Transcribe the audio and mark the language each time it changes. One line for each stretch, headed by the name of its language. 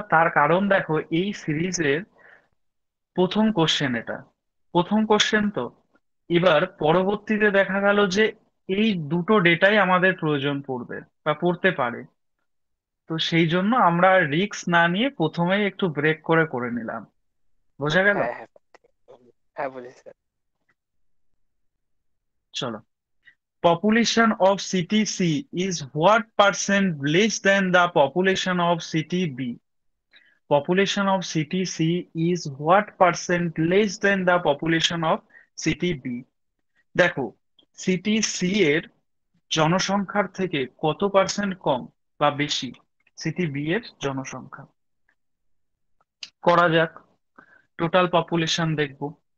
Bangla: তার কারণ দেখো, এই সিরিজের প্রথম কোশ্চেন এটা, প্রথম কোশ্চেন তো। এবার পরবর্তীতে দেখা গেল যে এই দুটো ডেটাই আমাদের প্রয়োজন পড়বে বা পড়তে পারে। তো সেই জন্য আমরা রিস্ক না নিয়ে প্রথমেই একটু ব্রেক করে করে নিলাম। বোঝা গেল? হ্যাঁ হ্যাঁ হ্যাঁ, বুঝেছি স্যার। চলো,
English: population of city C is what percent less than the population of city B? Population of city C is what percent less than the population of city B?
Bangla: দেখো, সিটি সি এর জনসংখ্যার থেকে কত percent কম বা বেশি city B এর জনসংখ্যা? করা যাক, টোটাল পপুলেশন দেখব।